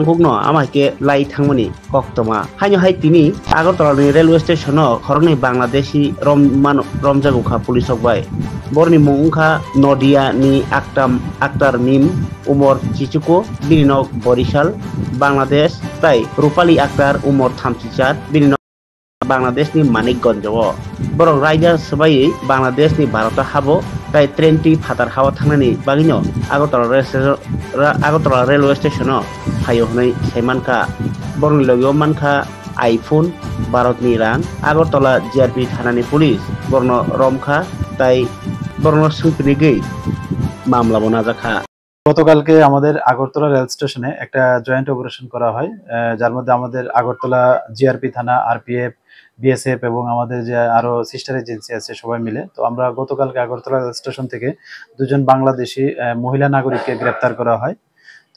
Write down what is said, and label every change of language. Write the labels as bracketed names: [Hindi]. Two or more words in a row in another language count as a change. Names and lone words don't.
[Kok Borok] bukno amake lai thangmani koktoma haino hai tini Agartala railway station no khorokni Bangladeshi romjak ukha police ok bai borni mung ungkha Nodia ni Akhtar Mim umor Chichuko bininok Borishal Bangladesh tai Rupali Akhtar umor 34 bininok Bangladesh ni Manikganj o borok raida sabai Bangladesh ni Bharata habo tai train ti fatar hawa thangnani bagino Agartala railway station o phayo hnai saimanka borni logio mankha iPhone Bharat ni rang Agartala GRP thanani police borno romkha tai borno sungpini gei মামলা বোনাজাখা [Bangla] গতকালকে আমাদের আগরতলা রেল স্টেশনে একটা জয়েন্ট অপারেশন করা হয় যার মধ্যে আমাদের আগরতলা জিআরপি থানা আরপিএফ বিএসএফ এবং আমাদের যে আরো সিস্টার এজেন্সি আছে সবাই মিলে তো আমরা গতকালকে আগরতলা রেল স্টেশন থেকে দুজন বাংলাদেশি মহিলা নাগরিককে গ্রেপ্তার করা হয় তো